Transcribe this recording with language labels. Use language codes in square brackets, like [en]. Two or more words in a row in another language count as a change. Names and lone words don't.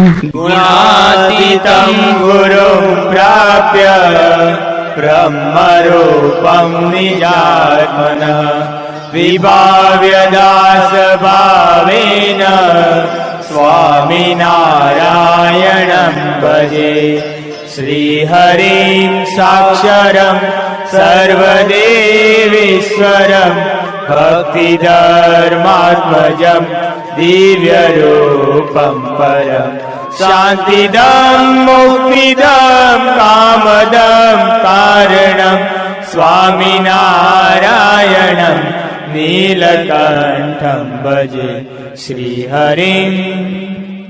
[sa] ગુણાતીતં ગુરું પ્રાપ્ય બ્રહ્મરૂપં નિજાત્મનઃ વિભાવ્ય દાસ ભાવેન સ્વામિનારાયણં ભજે. શ્રીહરિં સાક્ષરં સર્વદેવેશ્વરં भक्तिधर्मात्मजं दिव्यरूपं परं शान्तिदं मुक्तिदं कामदं कारणं स्वामिनारायणं नीलकण्ठं भजे श्रीहरिम्